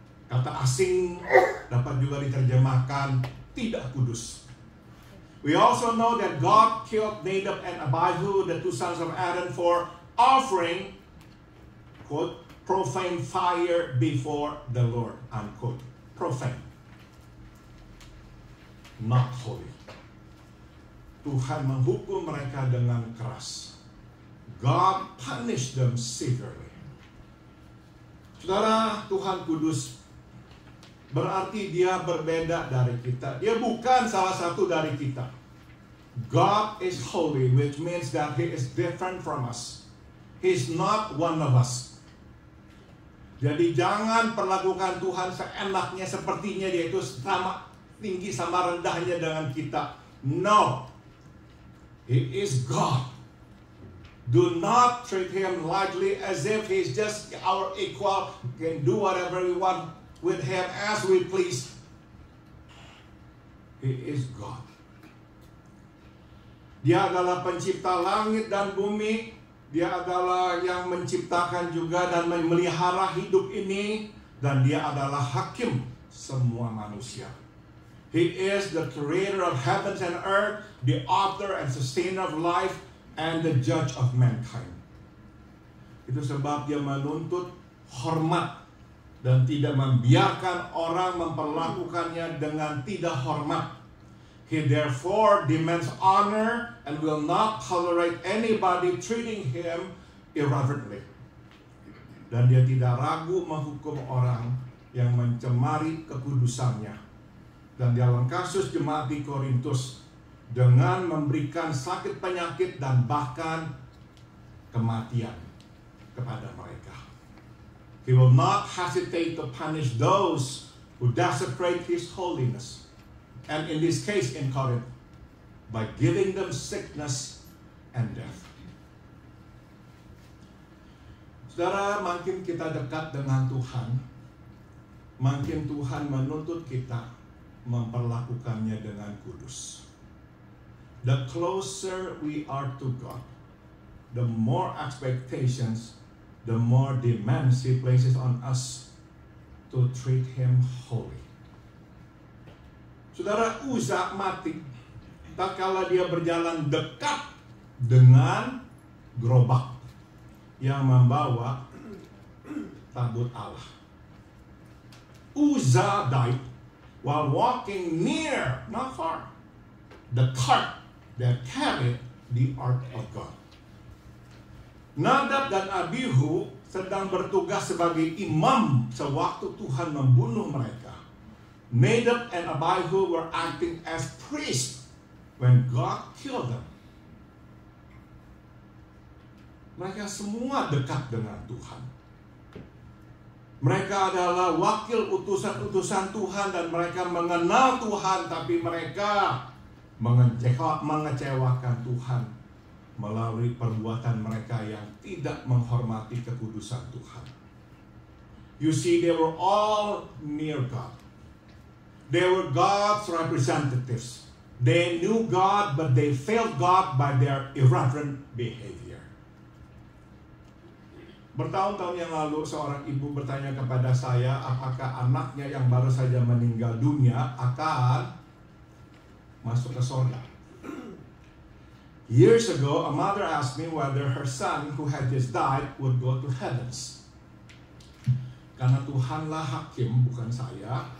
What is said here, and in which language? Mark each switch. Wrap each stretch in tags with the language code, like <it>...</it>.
<id>Kata asing dapat juga diterjemahkan tidak kudus.</id> <en>We also know that God killed Nadab and Abihu, the two sons of Aaron, for offering, quote, profane fire before the Lord, unquote. Profane. Not holy.</en> <id>Tuhan menghukum mereka dengan keras.</id> <en>God punished them severely.</en> <id>Saudara, Tuhan kudus berarti Dia berbeda dari kita. Dia bukan salah satu dari kita.</id> <en>God is holy, which means that He is different from us. He's not one of us.</en> <id>Jadi jangan perlakukan Tuhan seenaknya, sepertinya Dia itu sama tinggi sama rendahnya dengan kita.</id> <en>No. He is God. Do not treat Him lightly as if He's just our equal, can do whatever we want with Him as we please. He is God.</en> <id>Dia adalah pencipta langit dan bumi. Dia adalah yang menciptakan juga dan memelihara hidup ini. Dan Dia adalah hakim semua manusia.</id> <en>He is the creator of heavens and earth, the author and sustainer of life, and the judge of mankind.</en> <id>Itu sebab Dia menuntut hormat dan tidak membiarkan orang memperlakukannya dengan tidak hormat.</id> <en>He therefore demands honor and will not tolerate anybody treating Him irreverently.</en> <id>Dan Dia tidak ragu menghukum orang yang mencemari kekudusannya. Dan dalam kasus jemaat di Korintus, dengan memberikan sakit penyakit dan bahkan kematian kepada mereka.</id> <en>He will not hesitate to punish those who desecrate His holiness. And in this case in Corinth, by giving them sickness and death.</en> <id>Saudara, makin kita dekat dengan Tuhan, makin Tuhan menuntut kita memperlakukannya dengan kudus.</id> <en>The closer we are to God, the more expectations, the more demands He places on us to treat Him holy.</en> <id>Saudara, Uzza mati tatkala dia berjalan dekat dengan gerobak yang membawa tabut Allah.</id> <en>Uzza died while walking near, not far, the cart that carried the ark of God.</en> <id>Nadab dan Abihu sedang bertugas sebagai imam sewaktu Tuhan membunuh mereka.</id> <en>Nadab and Abihu were acting as priests when God killed them.</en> <id>Mereka semua dekat dengan Tuhan. Mereka adalah wakil utusan-utusan Tuhan dan mereka mengenal Tuhan, tapi mereka mengecewakan Tuhan melalui perbuatan mereka yang tidak menghormati kekudusan Tuhan.</id> <en>You see, they were all near God. They were God's representatives. They knew God, but they failed God by their irreverent behavior.</en> <id>Bertahun-tahun yang lalu, seorang ibu bertanya kepada saya, apakah anaknya yang baru saja meninggal dunia akan masuk ke surga.</id> <en>Years ago, a mother asked me whether her son who had just died would go to heavens.</en> <id>Karena Tuhanlah hakim, bukan saya.</id>